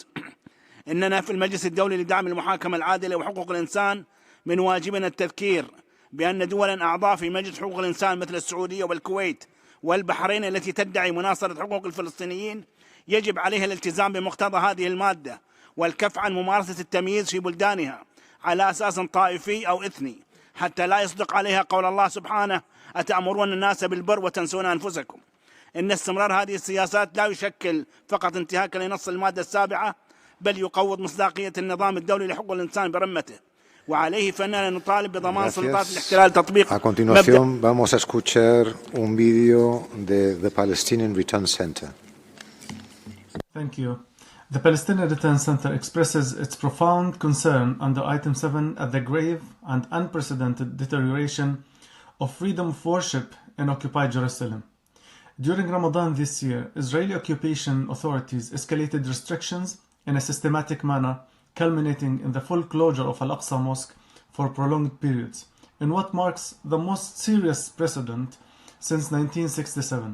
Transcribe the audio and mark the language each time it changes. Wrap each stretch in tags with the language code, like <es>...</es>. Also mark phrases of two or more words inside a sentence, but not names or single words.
<ar>إننا في المجلس الدولي لدعم المحاكمة العادلة وحقوق الإنسان من واجبنا التذكير بأن دولا أعضاء في مجلس حقوق الإنسان مثل السعودية والكويت والبحرين التي تدعي مناصرة حقوق الفلسطينيين يجب عليها الالتزام بمقتضى هذه المادة والكف عن ممارسة التمييز في بلدانها على أساس طائفي أو إثني، حتى لا يصدق عليها قول الله سبحانه: أتأمرون الناس بالبر وتنسون أنفسكم. إن استمرار هذه السياسات لا يشكل فقط انتهاكا لنص المادة 7، بل يقوض مصداقية النظام الدولي لحقوق الإنسان برمته، وعليه فإننا نطالب بضمان سلطات الاحتلال تطبيق.</ar> <es>A continuación vamos a escuchar un vídeo de The Palestinian Return Center.</es> <en>Thank you. The Palestinian Return Center expresses its profound concern under Item 7 at the grave and unprecedented deterioration of freedom of worship in occupied Jerusalem. During Ramadan this year, Israeli occupation authorities escalated restrictions in a systematic manner, culminating in the full closure of Al-Aqsa Mosque for prolonged periods, in what marks the most serious precedent since 1967.</en>